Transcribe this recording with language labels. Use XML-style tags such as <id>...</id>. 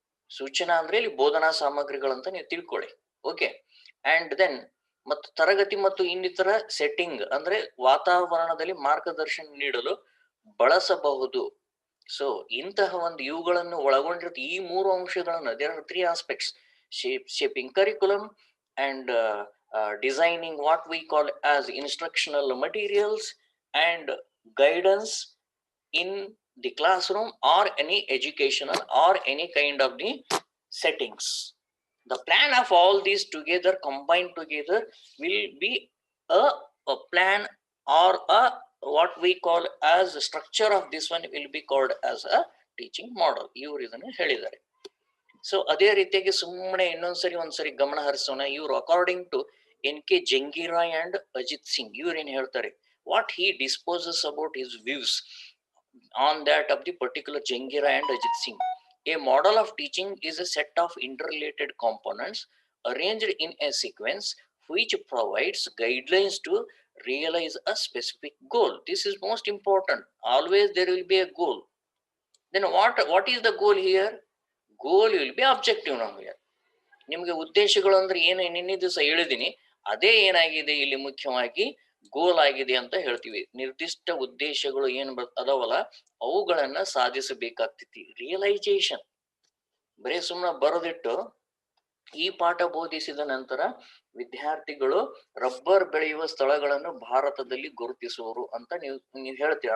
<kn>ಸೂಚನಾ ಅಂದ್ರೆ ಇಲ್ಲಿ ಬೋಧನಾ ಸಾಮಗ್ರಿಗಳಂತ ನೀವು ತಿಳ್ಕೊಳ್ಳಿ. ಓಕೆ, ಅಂಡ್ ದೆನ್ ಮತ್ತು ತರಗತಿ ಮತ್ತು ಇನ್ನಿತರ ಸೆಟ್ಟಿಂಗ್ ಅಂದ್ರೆ ವಾತಾವರಣದಲ್ಲಿ ಮಾರ್ಗದರ್ಶನ ನೀಡಲು ಬಳಸಬಹುದು. ಸೊ ಇಂತಹ ಒಂದು ಇವುಗಳನ್ನು ಒಳಗೊಂಡಿರುತ್ತೆ ಈ ಮೂರು ಅಂಶಗಳನ್ನು.</kn> <en>There are 3 aspects: shaping curriculum and designing what we call as instructional materials and guidance in the classroom or any educational or any kind of the settings. The plan of all these together, combined together, will be a, a plan or a what we call as structure of this one will be called as a teaching model.</en> <kn>ಇವರು ಇದನ್ನು ಹೇಳಿದ್ದಾರೆ. So ಅದೇ ರೀತಿಯಾಗಿ ಸುಮ್ಮನೆ ಇನ್ನೊಂದ್ಸರಿ ಒಂದ್ಸರಿ ಗಮನ ಹರಿಸೋಣ.</kn> <en>ಇವ್ರು according to NK Jangira and Ajit Singh,</en> <kn>ಇವ್ರು ಏನ್ ಹೇಳ್ತಾರೆ,</kn> <en>what he disposes about his views on that of the particular Jangira and Ajit Singh. A model of teaching is a set of interrelated components arranged in a sequence which provides guidelines to realize a specific goal. This is most important. Always there will be a goal. Then what is the goal here? Goal will be objective now here.</en> <kn>ನಿಮ್ಗೆ ಉದ್ದೇಶಗಳು ಅಂದ್ರೆ ಏನು ನಿನ್ನೆ ದಿವಸ ಹೇಳಿದೀನಿ, ಅದೇ ಏನಾಗಿದೆ ಇಲ್ಲಿ ಮುಖ್ಯವಾಗಿ ಗೋಲ್ ಆಗಿದೆ ಅಂತ ಹೇಳ್ತೀವಿ. ನಿರ್ದಿಷ್ಟ ಉದ್ದೇಶಗಳು ಏನ್ ಅದಾವಲ್ಲ ಅವುಗಳನ್ನ ಸಾಧಿಸಬೇಕಾಗ್ತೈತಿ. ರಿಯಲೈಸೇಷನ್ ಬರೀ ಸುಮ್ಮನೆ ಬರೋದಿಟ್ಟು ಈ ಪಾಠ ಬೋಧಿಸಿದ ನಂತರ ವಿದ್ಯಾರ್ಥಿಗಳು ರಬ್ಬರ್ ಬೆಳೆಯುವ ಸ್ಥಳಗಳನ್ನು ಭಾರತದಲ್ಲಿ ಗುರುತಿಸುವರು ಅಂತ ನೀವು ಹೇಳ್ತೀರಿ.</kn>